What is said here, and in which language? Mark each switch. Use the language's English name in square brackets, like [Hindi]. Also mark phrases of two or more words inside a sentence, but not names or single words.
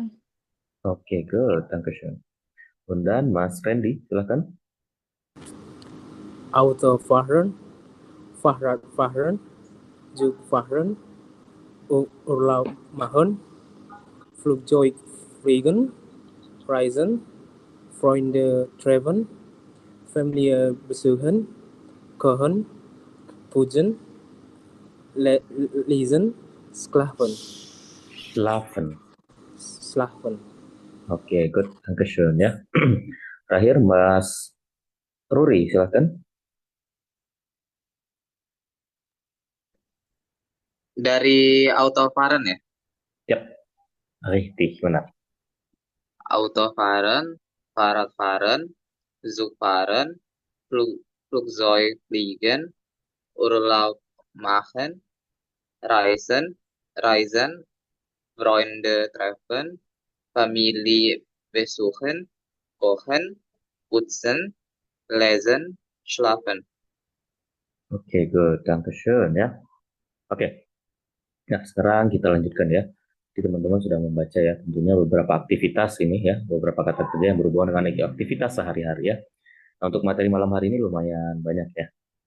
[Indonesian] Oke, good. Dankeschön. Dan Mas Fendi, silahkan. [German] Autofahren, Fahrradfahren, Zugfahren, Urlaub machen, Flugzeug fliegen, Reisen, Freunde treffen, Familie besuchen, kochen, putzen, lesen, schlafen. [Indonesian] Oke, good. Dankeschön ya. Terakhir Mas Ruri, silahkan. Dari Autofahren ya? Yap, [German] richtig, benar. Autofahren, Fahrradfahren, Zugfahren, Flugzeug fliegen, Urlaub machen, Reisen, Freunde treffen, Familie besuchen, kochen, putzen, lesen, schlafen. [Indonesian] Oke, good. Dankeschön ya. Oke. Nah, sekarang kita lanjutkan ya. Jadi teman-teman sudah membaca ya, tentunya beberapa aktivitas ini ya, beberapa kata kerja yang berhubungan dengan aktivitas sehari-hari ya. Nah, untuk materi malam hari ini lumayan banyak ya.